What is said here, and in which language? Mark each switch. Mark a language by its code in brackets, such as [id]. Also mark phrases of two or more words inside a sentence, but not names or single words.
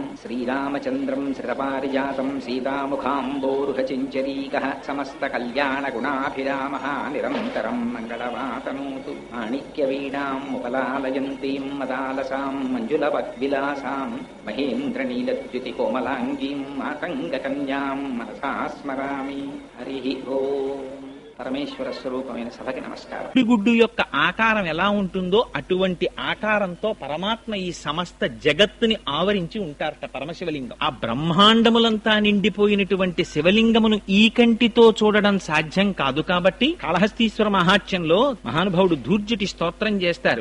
[sa] श्रीरामचन्द्रं श्रितपारिजातं सीतामुखाम्बोरुहचिञ्चरीकः समस्तकल्याणगुणाभिरामः निरन्तरं मङ्गलवातनोतु। माणिक्यवीणां मुपलालयन्तीं मदालसां मञ्जुलवद्विलासां महेन्द्रनीलद्युतिकोमलाङ्गीं मातङ्गकन्यां मनसा स्मरामि। हरिः ओम्। [te] పరమేశ్వర స్వరూపమైన సభకి నమస్కారం. గుడ్డు యొక్క ఆకారం ఎలా ఉంటుందో అటువంటి ఆకారంతో పరమాత్మ ఈ సమస్త జగత్తుని ఆవరించి ఉంటారట పరమశివలింగం. ఆ బ్రహ్మాండములంతా నిండిపోయినటువంటి శివలింగమును ఈ కంటితో చూడడం సాధ్యం కాదు కాబట్టి కాళహస్తీశ్వర మహాత్మ్యంలో మహానుభావుడు ధూర్జటి స్తోత్రం చేస్తారు.